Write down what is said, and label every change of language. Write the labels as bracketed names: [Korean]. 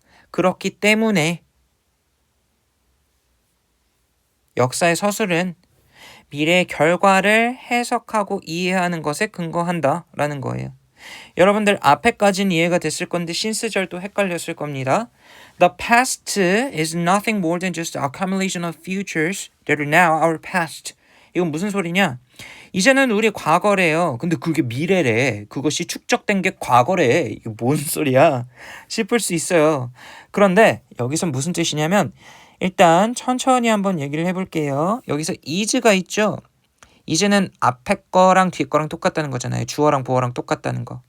[Korean] 그렇기 때문에 역사의 서술은 미래의 결과를 해석하고 이해하는 것에 근거한다라는 거예요. 여러분들 앞에까지는 이해가 됐을 건데 신스절도 헷갈렸을 겁니다. [English] The past is nothing more than just a accumulation of futures that are now our past. [Korean] 이건 무슨 소리냐? 이제는 우리 과거래요. 근데 그게 미래래. 그것이 축적된 게 과거래. 이게 뭔 소리야? 싶을 수 있어요. 그런데 여기서 무슨 뜻이냐면 일단 천천히 한번 얘기를 해볼게요. 여기서 is가 있죠? 이제는 앞에 거랑 뒤에 거랑 똑같다는 거잖아요. 주어랑 보어랑 똑같다는 거.